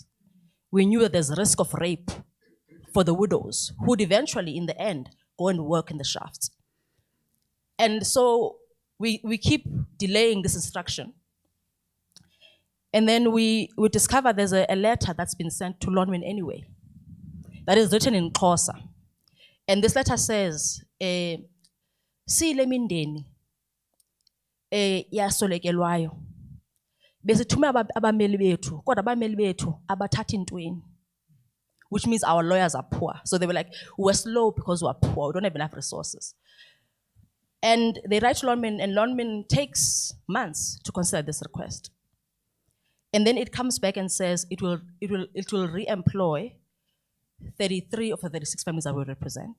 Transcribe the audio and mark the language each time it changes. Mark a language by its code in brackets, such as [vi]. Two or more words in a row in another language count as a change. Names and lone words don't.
[en] We knew that there's risk of rape for the widows who would eventually, in the end, go and work in the shafts. And so we keep delaying this instruction. And then we discover there's a letter that's been sent to lawmen anyway, that is written in Xhosa. And this letter says, [xh] sile mindeni yasolekelwayo besithume abameli bethu kodwa abameli bethu abathathi ntweni, [en] which means our lawyers are poor. So they were like, we're slow because we're poor, we don't have enough resources. And they write to lawmen, and lawmen takes months to consider this request. And then it comes back and says it will re-employ 33 of the 36 families that we represent.